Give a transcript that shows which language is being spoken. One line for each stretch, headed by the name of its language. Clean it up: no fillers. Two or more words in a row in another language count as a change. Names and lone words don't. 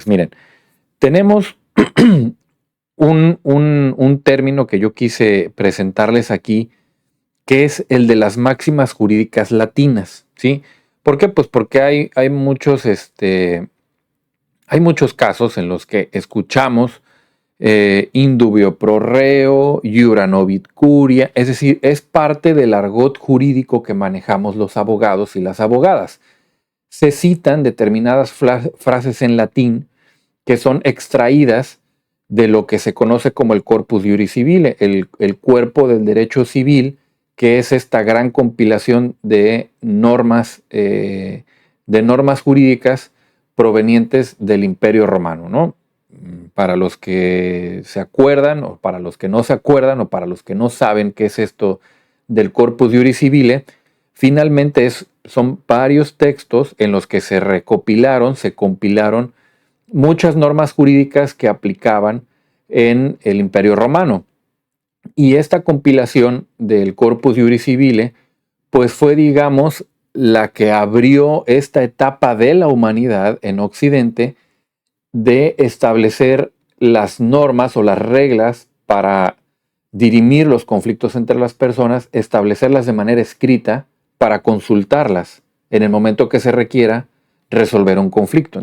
Spanish: Miren, tenemos un término que yo quise presentarles aquí, que es el de las máximas jurídicas latinas, ¿sí? ¿Por qué? Pues porque hay muchos casos en los que escuchamos
Latin: in dubio pro reo, iura novit curia,
Spanish: es decir, es parte del argot jurídico que manejamos los abogados y las abogadas. Se citan determinadas frases en latín que son extraídas de lo que se conoce como el corpus iuris civile, el cuerpo del derecho civil, que es esta gran compilación de normas jurídicas provenientes del Imperio Romano, ¿no? Para los que se acuerdan, o para los que no se acuerdan, o para los que no saben qué es esto del corpus iuris civile, finalmente son varios textos en los que se recopilaron, se compilaron muchas normas jurídicas que aplicaban en el Imperio Romano. Y esta compilación del Corpus Iuris Civile, pues fue, digamos, la que abrió esta etapa de la humanidad en Occidente de establecer las normas o las reglas para dirimir los conflictos entre las personas, establecerlas de manera escrita para consultarlas en el momento que se requiera resolver un conflicto.